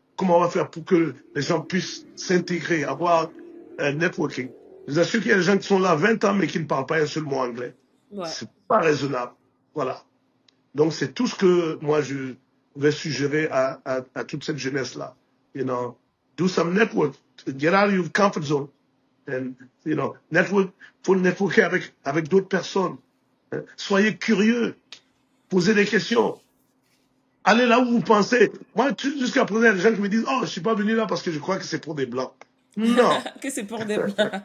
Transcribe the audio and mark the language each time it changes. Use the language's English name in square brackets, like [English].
[French] Comment on va faire pour que les gens puissent s'intégrer, avoir un networking? Je vous assure qu'il y a des gens qui sont là 20 ans mais qui ne parlent pas un seul mot anglais. Ouais. C'est pas raisonnable. Voilà. Donc c'est tout ce que moi je vais suggérer à toute cette jeunesse-là. [English] You know, do some network, get out of your comfort zone. And, you know, [French] faut networker avec d'autres personnes. Hein? Soyez curieux. Posez des questions. Allez là où vous pensez. Moi, jusqu'à présent, il y a des gens qui me disent « Oh, je suis pas venu là parce que je crois que c'est pour des Blancs. » Non. Que c'est pour des Blancs.